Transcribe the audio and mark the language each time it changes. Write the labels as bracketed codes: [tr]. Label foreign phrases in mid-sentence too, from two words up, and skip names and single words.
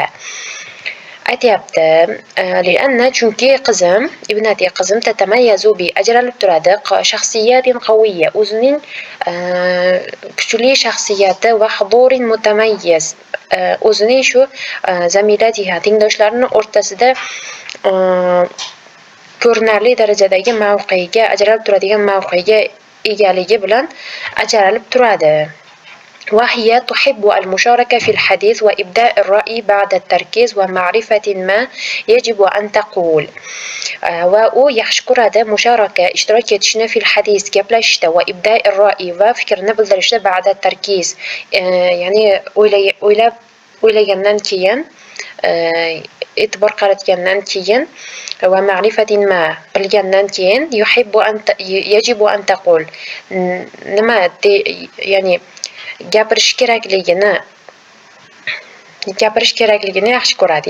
[uz] Aytyapti, chunki qizim [ar] تتميز ب [uz] ajralib turadi [ar] شخصية قوية, [uz] o'zining kuchli shaxsiyati [ar] وحضور متميز, [uz] o'zining shu zamilatiha tengdoshlarining o'rtasida ko'rinarli darajadagi mavqega, ajralib turadigan mavqega egaligi bilan ajralib turadi. [ar] وهي تحب المشاركة في الحديث وإبداء الرأي بعد التركيز ومعرفة ما يجب أن تقول. [uz] و yaxshi ko'radi musharaka ishtirok etishni [ar] في الحديث [uz] gaplashishda [ar] وإبداء الرأي [uz] va fikrni bildirishda [ar] بعد التركيز, [uz] ya'ni o'ylagandan keyin, e'tibor qaratgandan keyin [ar] ومعرفة ما [uz] bilgandan keyin [ar] يجب أن تقول [uz] ya'ni gapirish kerakligini yaxshi ko'radi.